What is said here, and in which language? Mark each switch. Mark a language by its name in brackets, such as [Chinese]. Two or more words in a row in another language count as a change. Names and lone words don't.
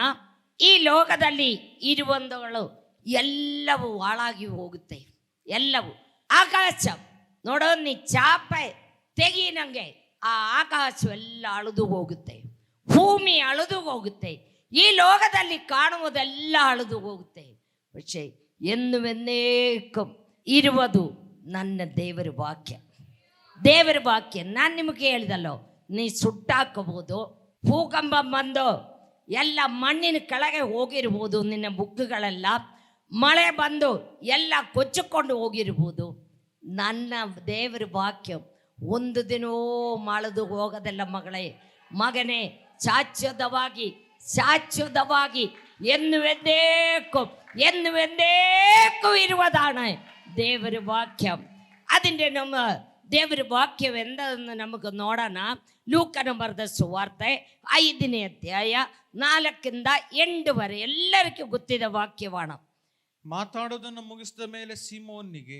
[Kannada] ಈ ಲೋಕದಲ್ಲಿ ಇರುವಂಥಗಳು ಎಲ್ಲವೂ ಹಾಳಾಗಿ ಹೋಗುತ್ತೆ. ಎಲ್ಲವೂ ಆಕಾಶ ನೋಡೋ, ನೀ ಚಾಪೆ ತೆಗಿ ನಂಗೆ, ಆ ಆಕಾಶವೆಲ್ಲ ಅಳಿದು ಹೋಗುತ್ತೆ, ಭೂಮಿ ಅಳಿದು ಹೋಗುತ್ತೆ, ಈ ಲೋಕದಲ್ಲಿ ಕಾಣುವುದೆಲ್ಲ ಅಳಿದು ಹೋಗುತ್ತೆ. [Malayalam] പക്ഷേ എന്നുമെന്നേക്കും [Kannada] ಇರುವುದು ನನ್ನ ದೇವರ ವಾಕ್ಯ. ದೇವರ ವಾಕ್ಯ ನಾನು ನಿಮಗೆ ಹೇಳಿದಲ್ಲೋ, ನೀ ಸುಟ್ಟಾಕಬಹುದು, ಭೂಕಂಪ ಬಂದು ಎಲ್ಲ ಮಣ್ಣಿನ ಕೆಳಗೆ ಹೋಗಿರ್ಬೋದು, ನಿನ್ನ ಬುಕ್ಕುಗಳೆಲ್ಲ ಮಳೆ ಬಂದು ಎಲ್ಲ ಕೊಚ್ಚಿಕೊಂಡು ಹೋಗಿರ್ಬೋದು. ನನ್ನ ದೇವರ ವಾಕ್ಯ ಒಂದು ದಿನವೂ ಮಾಳದು ಹೋಗೋದಲ್ಲ ಮಗಳೇ, ಮಗನೇ. ಶಾಶ್ವತವಾಗಿ [Malayalam] എന്നുവെന്നേക്കും ഇരുവതാണ് [Kannada] ದೇವರ ವಾಕ್ಯ. അതിൻ്റെ ನಮ್ಮ ದೇವರ ವಾಕ್ಯವೆಂದನ್ನು ನಮಗೆ ನೋಡೋಣ. ಲೂಕನ ಬರೆದ ಸುವಾರ್ತೆ 5ನೇ ಅಧ್ಯಾಯ 4-8 ಎಲ್ಲರಿಗೂ ಗೊತ್ತಿದ್ದ ವಾಕ್ಯವಾಣ. ಮಾತಾಡೋದನ್ನು ಮುಗಿಸಿದ ಮೇಲೆ ಸೀಮೋನಿಗೆ